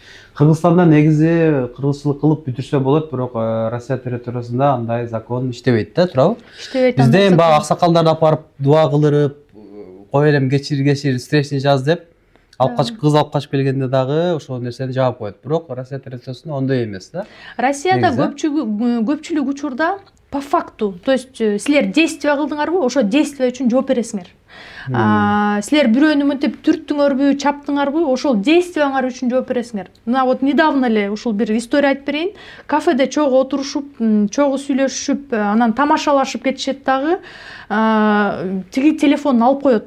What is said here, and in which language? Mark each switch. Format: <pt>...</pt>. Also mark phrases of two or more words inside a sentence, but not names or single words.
<ky>Кыргызстанда негизи кыргызчылык кылып бүтүрсө болот, бирок Россия территориясында андай закон иштебейт да, туурабы? Иштебейт. Бизде эми баягы аксакалдарды алып барып дуа кылдырып, кой элем кечир, встречный жаз деп кыз алып качып келгенде дагы ошол нерсени жаап коет. Бирок Россия территориясында ондой эмес да. Россияда көпчүлүк учурда</ky> <ru>по факту, то есть</ru> <ky>силер действие кылдыңарбы, ошо действие үчүн жооп бересиңер. Силер бирөөнү мынтип түрттүңөрбү, чаптыңарбы, ошол действияңар үчүн жооп бересиңер. Мына</ky> <ru>вот недавно</ru> <ky>эле ушул бир история айтып берейин. Кафеде чогуу отурушуп, чогуу сүйлөшүп, анан тамашалашып кетишет дагы, тиги телефонун алып коет.</ky>